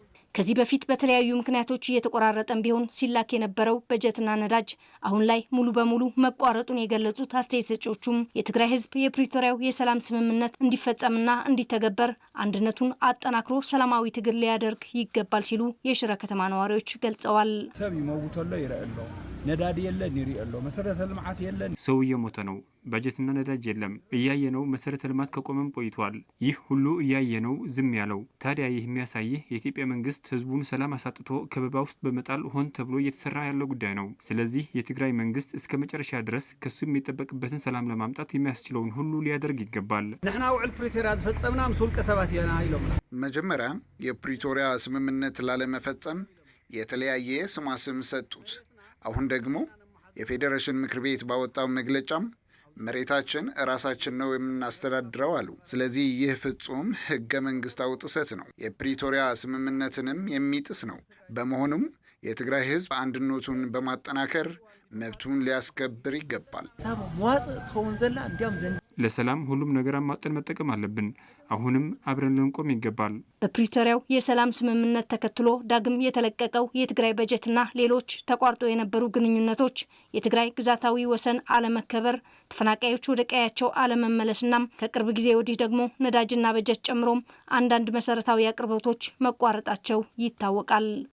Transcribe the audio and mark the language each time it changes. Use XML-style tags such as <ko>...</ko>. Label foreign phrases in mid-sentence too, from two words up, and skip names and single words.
<am>ከዚህ በፊት በተለያዩ ምክንያቶች እየተቆራረጠም ቢሆን ሲላክ የነበረው በጀትና ነዳጅ አሁን ላይ ሙሉ በሙሉ መቋረጡን የገለጹት አስተያየት ሰጪዎቹም የትግራይ ህዝብ የፕሪቶሪያው የሰላም ስምምነት እንዲፈጸምና እንዲተገበር አንድነቱን አጠናክሮ ሰላማዊ ትግል ሊያደርግ ይገባል ሲሉ የሽረ ከተማ ነዋሪዎች ገልጸዋል።</am> <ti>ሰብ ይሞውተሎ ይረአሎ ነዳድ የለን ይሪአሎ መሰረተ ልማት የለን</ti> <am>ሰው እየሞተ ነው። በጀትና ነዳጅ የለም። እያየነው መሰረተ ልማት ከቆመም ቆይቷል። ይህ ሁሉ እያየነው ዝም ያለው ታዲያ ይህ የሚያሳይህ የኢትዮጵያ መንግስት ህዝቡን ሰላም አሳጥቶ ከበባ ውስጥ በመጣል ሆን ተብሎ እየተሰራ ያለው ጉዳይ ነው። ስለዚህ የትግራይ መንግስት እስከ መጨረሻ ድረስ ከሱ የሚጠበቅበትን ሰላም ለማምጣት የሚያስችለውን ሁሉ ሊያደርግ ይገባል።</am> <ti>ንሕና ውዕል ፕሪቶሪያ ዝፈጸምና ምስውልቀ ሰባት የና ኢሎም</ti> <am>መጀመሪያ የፕሪቶሪያ ስምምነት ላለመፈጸም የተለያየ ስማስም ሰጡት። አሁን ደግሞ የፌዴሬሽን ምክር ቤት ባወጣው መግለጫም መሬታችን ራሳችን ነው የምናስተዳድረው አሉ። ስለዚህ ይህ ፍጹም ህገ መንግስታዊ ጥሰት ነው። የፕሪቶሪያ ስምምነትንም የሚጥስ ነው። በመሆኑም የትግራይ ህዝብ አንድነቱን በማጠናከር መብቱን ሊያስከብር ይገባል።</am> <ti>መዋጽእ ትኸውን ዘላ እንዲያም ዘን</ti> <am>ለሰላም ሁሉም ነገር አማጠን መጠቀም አለብን። አሁንም አብረን ልንቆም ይገባል። በፕሪቶሪያው የሰላም ስምምነት ተከትሎ ዳግም የተለቀቀው የትግራይ በጀትና ሌሎች ተቋርጦ የነበሩ ግንኙነቶች፣ የትግራይ ግዛታዊ ወሰን አለመከበር፣ ተፈናቃዮች ወደ ቀያቸው አለመመለስና ከቅርብ ጊዜ ወዲህ ደግሞ ነዳጅና በጀት ጨምሮም አንዳንድ መሰረታዊ አቅርቦቶች መቋረጣቸው ይታወቃል።</am>